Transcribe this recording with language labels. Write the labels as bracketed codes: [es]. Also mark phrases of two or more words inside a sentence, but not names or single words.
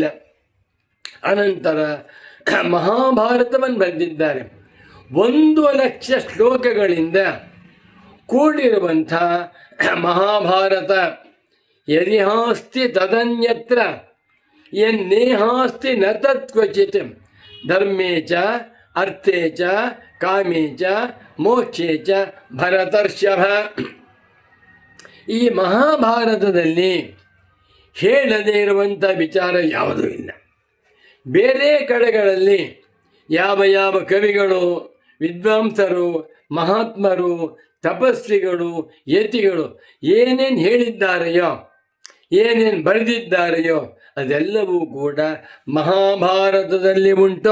[kn] ಅನಂತರ ಮಹಾಭಾರತವನ್ನು ಬರೆದಿದ್ದಾರೆ. 1,00,000 ಶ್ಲೋಕಗಳಿಂದ ಕೂಡಿರುವಂಥ [sa] ಮಹಾಭಾರತ ಯದಿಹಾಸ್ತಿ ತದನ್ಯತ್ರ ಯನ್ನೇಹಾಸ್ತಿ ನ ತತ್ಕ್ವಚಿತ್ ಧರ್ಮೇ ಚ ಅರ್ಥೇ ಚ ಕಾಮೇ ಚ ಮೋಕ್ಷೇ ಚ ಭರತರ್ಷಭ. [kn] ಈ ಮಹಾಭಾರತದಲ್ಲಿ ಹೇಳದೇ ಇರುವಂಥ ವಿಚಾರ ಯಾವುದೂ ಇಲ್ಲ. ಬೇರೆ ಕಡೆಗಳಲ್ಲಿ ಯಾವ ಯಾವ ಕವಿಗಳು, ವಿದ್ವಾಂಸರು, ಮಹಾತ್ಮರು, ತಪಸ್ವಿಗಳು, ಯತಿಗಳು ಏನೇನು ಹೇಳಿದ್ದಾರೆಯೋ, ಏನೇನು ಬರೆದಿದ್ದಾರೆಯೋ ಅದೆಲ್ಲವೂ ಕೂಡ ಮಹಾಭಾರತದಲ್ಲಿ ಉಂಟು.